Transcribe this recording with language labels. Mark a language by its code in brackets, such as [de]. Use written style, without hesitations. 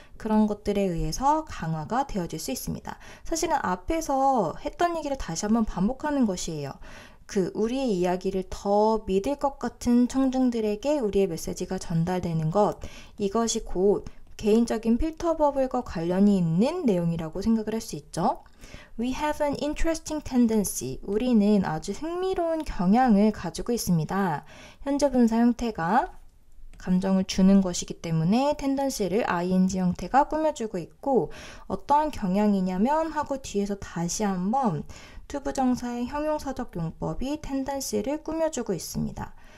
[ko] 그런 것들에 의해서 강화가 되어질 수 있습니다. 사실은 앞에서 했던 얘기를 다시 한번 반복하는 것이에요. 우리의 이야기를 더 믿을 것 같은 청중들에게 우리의 메시지가 전달되는 것, 이것이 곧 개인적인 필터 버블과 관련이 있는 내용이라고 생각을 할 수 있죠. [en] We have an interesting tendency. [ko] 우리는 아주 흥미로운 경향을 가지고 있습니다. 현재 분사 형태가 감정을 주는 것이기 때문에 tendency를 ing 형태가 꾸며주고 있고 어떠한 경향이냐면 하고 뒤에서 다시 한번 투부정사의 형용사적 용법이 tendency를 꾸며주고 있습니다.